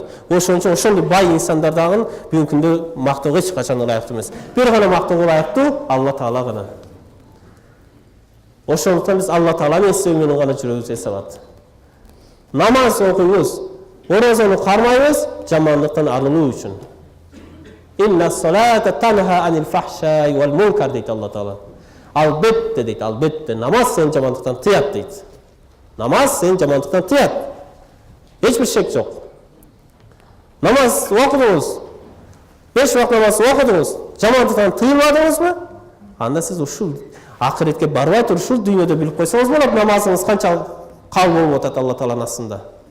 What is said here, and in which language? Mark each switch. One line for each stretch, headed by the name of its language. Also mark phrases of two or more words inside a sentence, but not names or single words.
Kyrgyz: Ошон үчүн ошондой бай инсандар дагы бүгүнкү күндө мактоого эч качан ылайыктуу эмес. Бир гана мактоого ылайыктуу Алла Таала гана. Ошондуктан биз Алла Тааланы эстөө менен гана жүрөбүз эсалат. Намаз окуйбуз, орозону кармайбыз жамандыктан арылуу үчүн.
Arabic: إن الصلاة تنهى عن الفحشاء والمنكر дейт Алла Таала.
Kyrgyz: Албетте дейт, албетте намаз сени жамандыктан тыят дейт. Намаз сени жамандыктан тыят. Эч бир шек жок. Намаз окудуңуз, 5 вакыт намаз окудуңуз, жамандыктан тыйылмадыңызбы? Анда сиз ушул акыретке барбай туруп ушул дүйнөдө билип койсоңуз болот, намазыңыз канча кабыл болуп атат Алла Тааланын астында.